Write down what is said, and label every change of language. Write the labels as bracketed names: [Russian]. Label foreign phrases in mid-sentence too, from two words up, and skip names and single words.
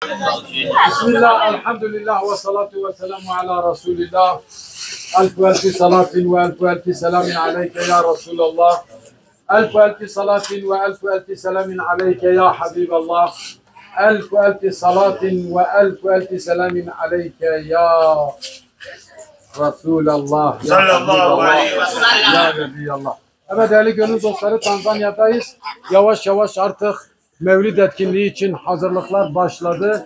[Arabic] بسم الله، الحمد لله والصلاة والسلام على رسول الله. ألف ألف صلاة وألف ألف سلام عليك يا رسول الله. ألف ألف صلاة وألف ألف سلام عليك يا حبيب الله. ألف ألف صلاة وألف ألف سلام عليك يا رسول الله. صلى الله عليه وسلم. يا نبي الله. [Turkish] Evet değerli gönül dostları, Tanzanya'dayız. Yavaş yavaş artık Mevlid etkinliği için hazırlıklar başladı.